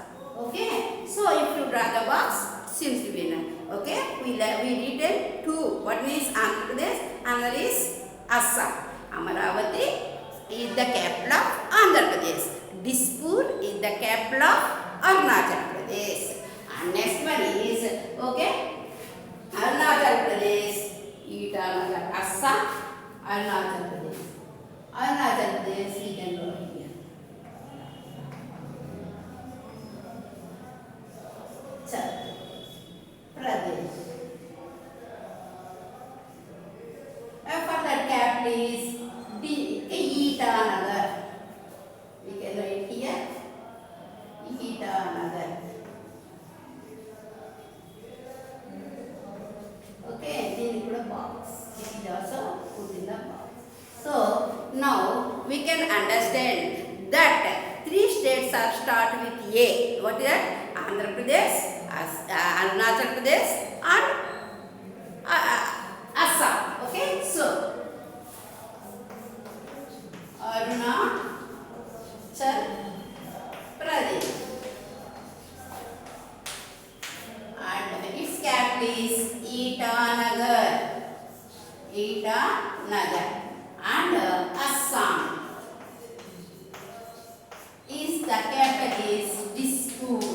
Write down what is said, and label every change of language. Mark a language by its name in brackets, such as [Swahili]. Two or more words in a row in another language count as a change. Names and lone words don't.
[English] Okay, so if you draw the box, seems to be nice. Okay, we written two. One is Andhra Pradesh, another is Assam. Amaravati is the capital of Andhra Pradesh. Dispur is the capital of Arunachal Pradesh. And next one is, okay, Arunachal Pradesh, Itanagar, Assam, Arunachal Pradesh. Arunachal Pradesh, we can go here. Pradesh. For that capital is Itanagar. We can write here Itanagar. Okay, then you put a box. It is also put in the box. So now we can understand that three states are start with A. What is that? Andhra Pradesh, Arunachal Pradesh, and Assam. Okay, so Arunachal Pradesh, and its capital is Itanagar. Itanagar. And Assam is the capital is Dispur.